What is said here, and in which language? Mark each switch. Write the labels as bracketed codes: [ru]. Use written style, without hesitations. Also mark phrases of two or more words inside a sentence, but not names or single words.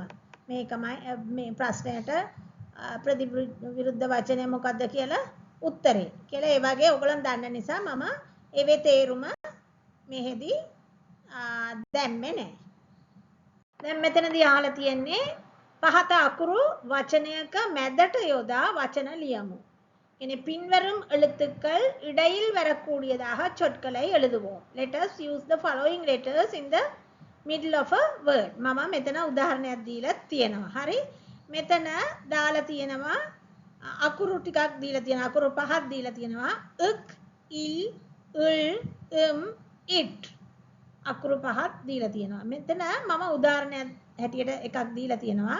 [si] මේකමයි මේ ප්‍රශ්නයට ප්‍රතිවිරුද්ධ වචනය මොකක්ද කියලා උත්තරේ. කියලා ඒ වගේ ඕගලන් දන්න නිසා මම ඒවේ තේරුම මෙහෙදි දැම්මේ නැහැ. දැන් මෙතනදී අහලා තියෙන්නේ පහත අකුරු වචනයක මැදට යොදා වචන ලියමු. [ta] இனி பின்வரும் எழுத்துக்கள் இடையில் வரக்கூடியதாக சொற்களை எழுதுவோம். [en] Let us use the following letters in the middle of a word. [si] මම මෙතන උදාහරණයක් දීලා තියෙනවා. හරි? මෙතන දාලා තියෙනවා අකුරු ටිකක් දීලා තියෙනවා. අකුරු පහක් දීලා තියෙනවා. ක්, ඉල්, උල්, it. අකුරු පහක් දීලා තියෙනවා. මෙතන මම උදාහරණයක් හැටියට එකක් දීලා තියෙනවා.